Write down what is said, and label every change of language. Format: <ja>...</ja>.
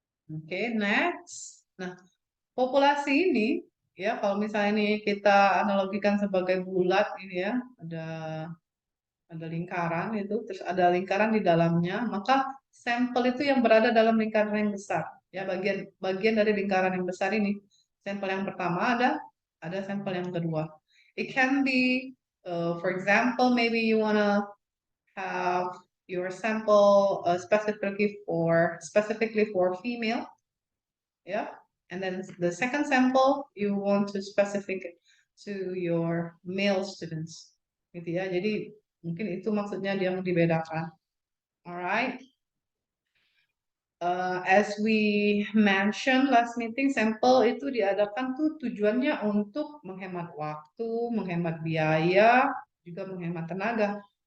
<id>Oke, next. Nah, populasi ini, kalau misalnya ini kita analogikan sebagai bulat ini ada lingkaran itu, terus ada lingkaran di dalamnya, maka sampel itu yang berada dalam lingkaran yang besar. Bagian dari lingkaran yang besar ini. Sampel yang pertama ada sampel yang kedua.</id> <en>It can be, for example, maybe you wanna have your sample specifically for female, and then the second sample you want to specific to your male students,</en> <id>gitu ya. Jadi mungkin itu maksudnya dia dibedakan.</id> <en>Alright. As we mentioned last meeting,</en> <id>sampel itu diadakan tuh tujuannya untuk menghemat waktu, menghemat biaya, juga menghemat tenaga.</id>